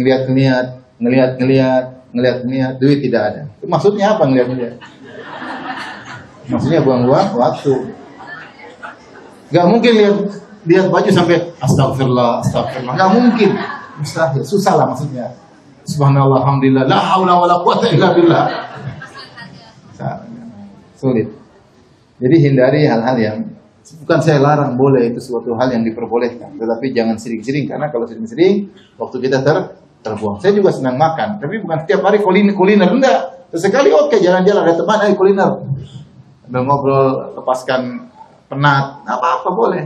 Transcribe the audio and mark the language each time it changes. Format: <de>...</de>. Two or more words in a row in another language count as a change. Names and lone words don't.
<id>Ngeliat, duit tidak ada. Maksudnya apa ngeliat? Maksudnya buang-buang waktu. Gak mungkin lihat baju sampai astagfirullah. Gak mungkin. Mustahil. Susah lah maksudnya.</id> <ar>سبحان الله، الحمد لله, لا حول ولا قوة إلا بالله.</ar> <id>Sulit. Jadi hindari hal-hal yang bukan saya larang, boleh, itu suatu hal yang diperbolehkan, tetapi jangan sering-sering, karena kalau sering-sering waktu kita terbuang. Saya juga senang makan, tapi bukan setiap hari kuliner, enggak. Sesekali oke, jalan-jalan, ada teman, ayo kuliner. Udah ngobrol, lepaskan penat, apa-apa boleh.</id>